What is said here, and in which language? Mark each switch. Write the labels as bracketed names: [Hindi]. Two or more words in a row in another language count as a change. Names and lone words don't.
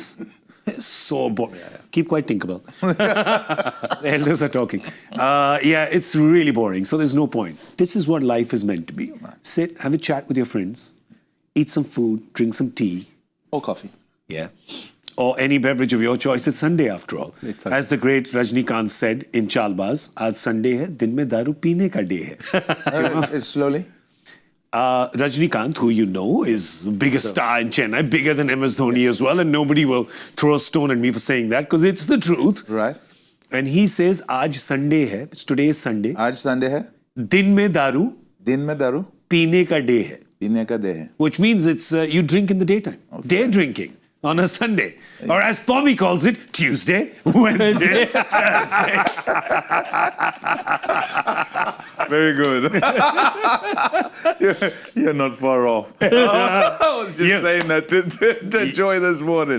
[English] It's so boring. Keep quiet, Tinkerbell. The elders are talking. It's really boring. So there's no point. This is what life is meant to be. Sit, have a chat with your friends, eat some food, drink some tea. Or coffee. Yeah. Or any beverage of your choice. It's Sunday after all. Exactly. As the great Rajnikant said in Chalbaz, [Hindi] आज Sunday है, दिन में दारू पीने का day है. [English] Slowly. Rajnikant, who you know, is the biggest star in Chennai, bigger than MS Dhoni as well, and nobody will throw a stone at me for saying that because it's the truth. Right. And he says, [Hindi] aaj Sunday hai, [English] today is Sunday. [Hindi] Aaj Sunday hai. दिन में दारू पीने का day है. पीने का day है. [English] Which means it's you drink in the daytime. Okay. Day drinking on a Sunday. Or as Pommie calls it, Tuesday, Wednesday, Thursday. Very good. You're not far off. I was just saying that to enjoy this morning.